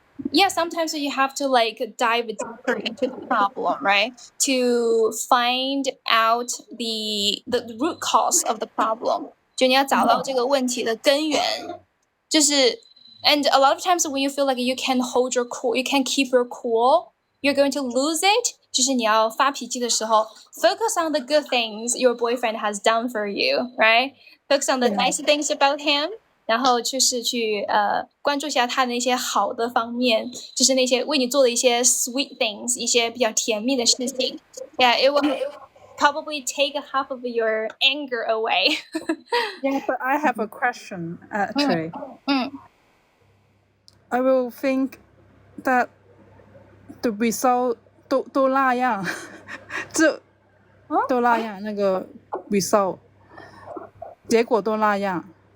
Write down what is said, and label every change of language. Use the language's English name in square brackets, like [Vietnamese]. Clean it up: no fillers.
[English] Yeah, sometimes you have to like dive deeper into the problem, right? To find out the root cause of the problem. [Chinese] 就你要找到这个问题的根源。 [English] 就是 and a lot of times when you feel like you can't hold your cool, you can't keep your cool, you're going to lose it. [Chinese] 就是你要发脾气的时候 [English] focus on the good things your boyfriend has done for you, right? Focus on the nice things about him. [Chinese] 然后就是去关注一下他的那些好的方面，就是那些为你做的一些 [English] sweet things， [Chinese] 一些比较甜蜜的事情。 [English] Yeah, it will probably take half of your anger away. Yeah, but I have a question actually. I will think that the result [Chinese] 都那样，这都那样，那个 result 结果都那样。